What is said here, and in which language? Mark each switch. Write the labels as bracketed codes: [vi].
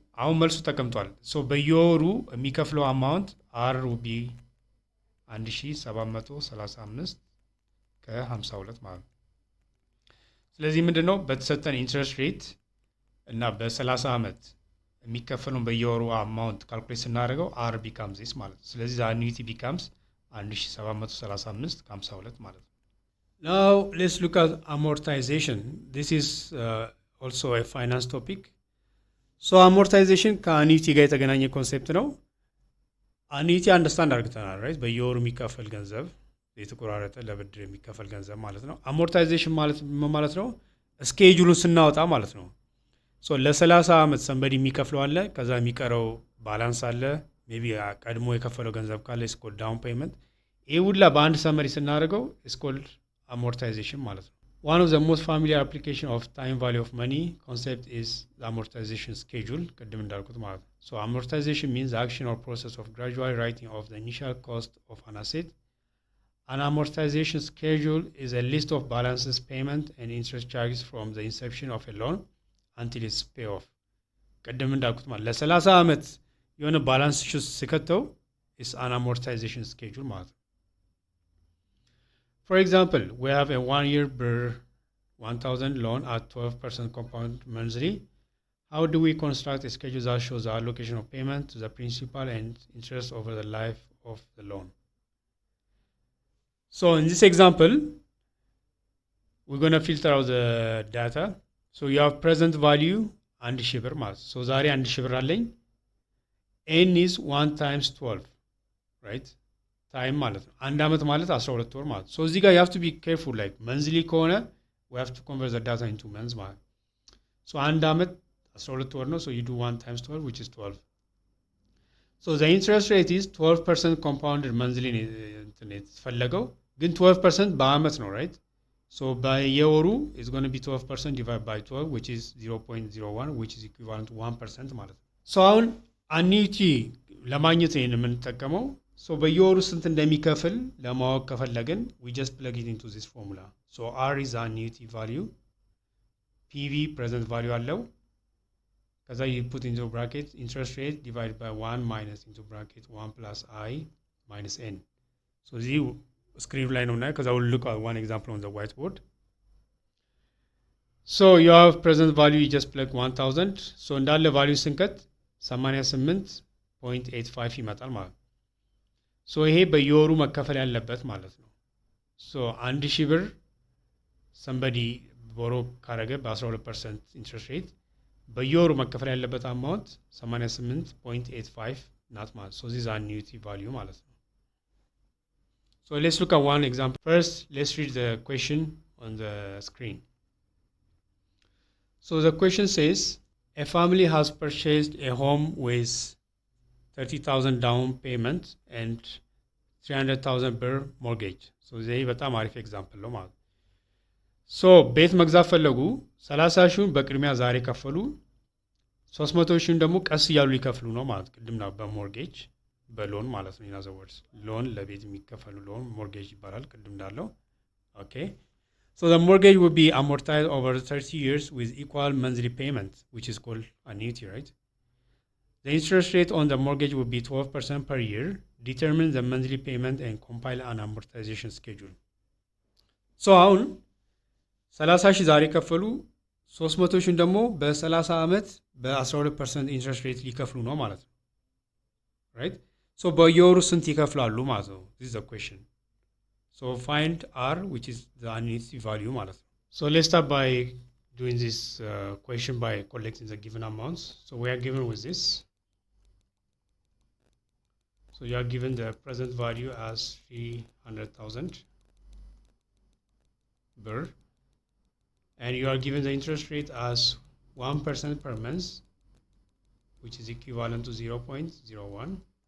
[am] አሁን መልሱ ተቀምጧል። ሶ በየወሩ የሚከፍለው አማውንት [en] r will be [am] 1735 ከ52 ማለት ነው። ስለዚህ ምንድነው በተሰጠን ኢንትረስት ሬት እና በ30 ዓመት የሚከፈለው በየወሩ አማውንት ካልኩሌት ስናደርገው [en] r becomes this [am] ማለት ነው። ስለዚህ [en] annuity becomes [am] 1735 ከ52 ማለት ነው። [en] Now let's look at amortization. This is also a finance topic. [am] So amortization ከannuity ጋር የተገናኘ ኮንሴፕት ነው። annuity አንደርስታንድ አድርገናል right? በየወሩ የሚከፈል ገንዘብ የተቆራረጠ ለብድር የሚከፈል ገንዘብ ማለት ነው። አሞርታይዜሽን ማለት ነው ስኬጁሉን ስናወጣ ማለት ነው። ሶ ለ30 ዓመት ሰንበዲ የሚከፍለው አለ፣ ከዛ የሚቀረው ባላንስ አለ፣ ሜቢ ቀድሞ የከፈለው ገንዘብ ካለ [en] is called down payment [am] ይህ ሁላ በአንድ ሰመሪ ስናደርገው [en] is called amortization ማለት ነው። One of the most familiar application of time value of money concept is the amortization schedule [am] ቅድም እንዳልኩት ማለት ነው። [en] So amortization means the action or process of gradual writing off the initial cost of an asset. An amortization schedule is a list of balances, payment and interest charges from the inception of a loan until its payoff. [am] ቅድም እንዳልኩት ማለት ለ30 ዓመት የሆነ ባላንስ ሲከተው [en] is an amortization schedule ማለት ነው። For example, we have a 1-year BRR 1000 loan at 12% compound monthly. How do we construct a schedule that shows the allocation of payment to the principal and interest over the life of the loan? So in this example, we're going to filter out the data. So you have present value and shiver mass. So [am] ዛሬ 1 ሺህ ብር አለኝ. [en] N is 1 times 12, right? [am] ታይም ማለት ነው። አንድ ዓመት ማለት 12 ወር ማለት ነው። So እዚህ ጋር [en] you have to be careful like monthly [am] ከሆነ [en] we have to convert the data into months [am] ማለት ነው። So አንድ ዓመት 12 ወር ነው. [en] So you do 1 times 12 which is 12. So the interest rate is 12% compounded monthly [am] የተፈለገው ግን 12% በአመት ነው, [en] right? So በየወሩ is going to be 12% divided by 12 which is 0.01 which is equivalent to 1% ማለት ነው. So አሁን annuity [am] ለማግኘት ይሄን የምንጠቀመው [en] so [am] በየወሩ ስንት እንደሚከፍል ለማወቅ ከፈለግን [en] we just plug it into this formula. So R is annuity value, PV present value አለው. ከዛ you put into bracket interest rate divided by 1 minus into bracket 1 plus I minus N. So [am] እዚህ ስክሪን ላይ ነው እና ከዛ [en] we'll look at one example on the whiteboard. So you have present value, you just plug 1000. [am] So እንዳለ value ስንከት 88.85 ይመጣል ማለት ነው። So ይሄ በየወሩ መከፈል ያለበት ማለት ነው። So 1000 ብር somebody borrow ካረገ በ12% interest rate በየወሩ መከፈል ያለበት amount 88.85 ናት ማለት። [en] So this is annuity value [am] ማለት ነው። [en] So let's look at one example. First, let's read the question on the screen. So the question says, a family has purchased a home with 30,000 down payment and 300,000 per mortgage. So this is a very example. [am] So ቤት መግዛት ፈለጉ 30 ሺውን በቅድሚያ ዛሬ ከፈሉ 300 ሺውን ደግሞ ቀስ እያሉ ሊከፍሉ ነው ማለት ቅድም ነው በሞርጌጅ በሎን ማለት ነው። [en] in other words [am] ሎን ለቤት የሚከፈሉ ሎን ሞርጌጅ ይባላል ቅድም እንዳለው። [en] Okay, so the mortgage will be amortized over 30 years with equal monthly payment which is called annuity, right? The interest rate on the mortgage will be 12% per year. Determine the monthly payment and compile an amortization schedule. [am] So አሁን 30 ሺህ ዛሬ ከፈሉ 300 ሺህ ደግሞ በ30 ዓመት በ12% ኢንትረስት ሬት ሊከፍሉ ነው ማለት ነው። right? So በየወሩ ስንት ይከፍላሉ ማለት ነው? [en] This is the question. So find R which is the annuity value ማለት ነው። So let's start by doing this question by collecting the given amounts. So we are given with this. So you are given the present value as 300,000 birr, and you are given the interest rate as 1% per month, which is equivalent to 0.01.